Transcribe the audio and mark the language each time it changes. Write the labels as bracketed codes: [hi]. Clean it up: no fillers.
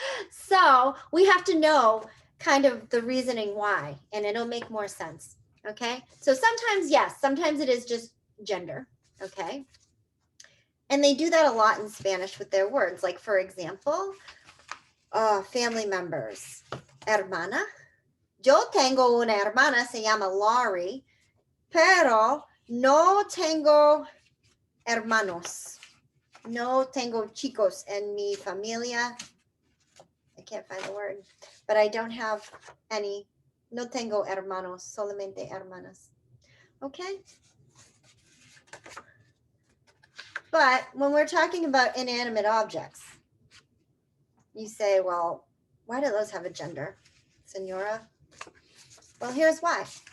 [en] So we have to know kind of the reasoning why, and it'll make more sense. Okay, so sometimes, yes, sometimes it is just gender. Okay. And they do that a lot in Spanish with their words. Like, for example, family members. [es] Hermana. Yo tengo una hermana, se llama Laurie, pero no tengo hermanos. No tengo chicos en mi familia. [en] I can't find the word, but I don't have any. [es] No tengo hermanos, solamente hermanas. [en] Okay? But when we're talking about inanimate objects, You say, well, why do those have a gender, Senora? Well, here's why.